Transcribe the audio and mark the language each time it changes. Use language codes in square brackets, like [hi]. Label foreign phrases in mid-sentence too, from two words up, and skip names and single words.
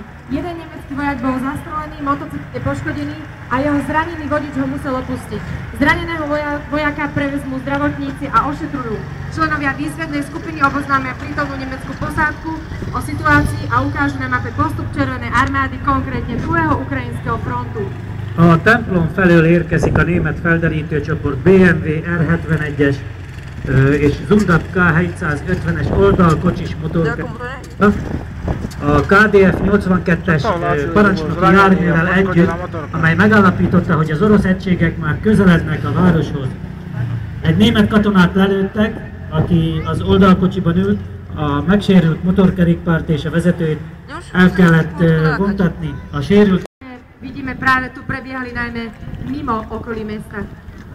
[sk] Jeden nemecký vojak bol zastrelený, motocykl je poškodený a jeho zranený vodič ho musel opustiť. Zraneného vojaka prevezmú zdravotníci a ošetrujú. Členovia výzvednej skupiny oboznámia prítomnú nemeckú posádku o situácii a ukážu na mape postup Červenej armády, konkrétne 2. ukrajinského frontu. [hu] A templom felől érkezik a német felderítőcsoport BMW R-71-es és Zundap K-750-es oldalkocsis motorkerékpárral, a KDF 82-es parancsnoki járművel együtt, amely megállapította, hogy az orosz egységek már közelednek a városhoz. Egy német katonát lelőttek, aki az oldalkocsiban ült, a megsérült motorkerékpárt és a vezetőt el kellett vontatni. A sérült [sk] Vidíme, práve tu prebiehali najmä mimo okolí mesta.